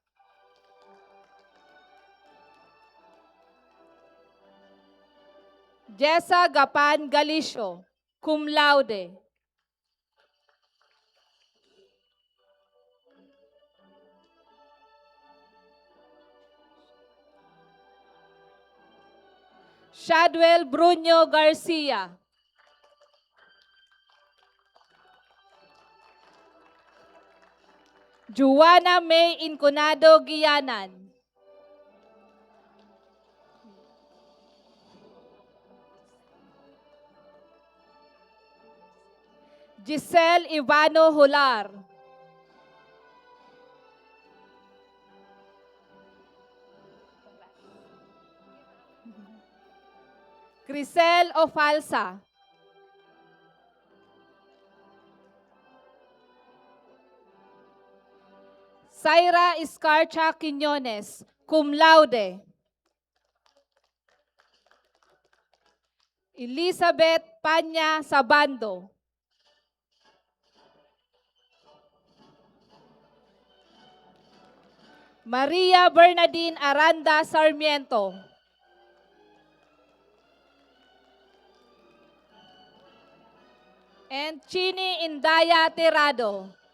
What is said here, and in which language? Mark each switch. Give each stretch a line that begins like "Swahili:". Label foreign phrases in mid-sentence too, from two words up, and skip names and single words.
English: Jessa Gapan Galicio,
Latin: cum laude.
English: Shadwell Bruno Garcia. Juana May Incunado Gianan. Giselle Ivano Hular. Crisel Ofalsa. Zaira Escarcha Quiñones,
Latin: cum laude.
English: Elizabeth Panya Sabando. Maria Bernadine Aranda Sarmiento. And Chini Indaya Tirado.